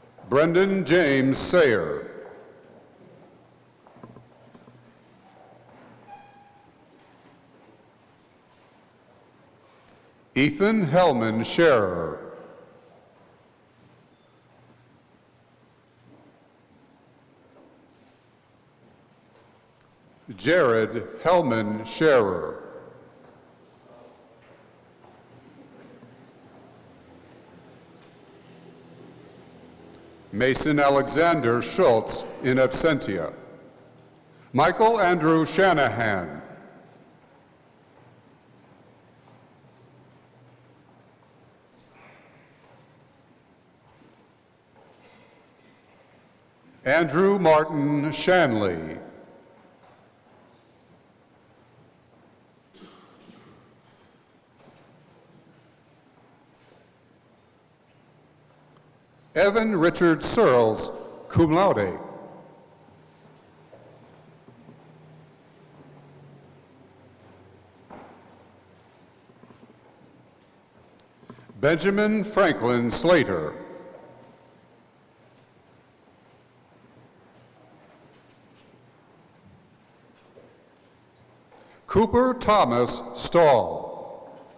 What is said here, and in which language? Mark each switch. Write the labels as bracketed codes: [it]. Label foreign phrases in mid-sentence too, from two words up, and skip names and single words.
[en] Brendan James Sayer. Ethan Hellman Scherer. Jared Hellman Scherer. Mason Alexander Schultz [la] in absentia. [en] Michael Andrew Shanahan. Andrew Martin Shanley. Evan Richard Searles, [la] cum laude. [en] Benjamin Franklin Slater. Cooper Thomas Stahl.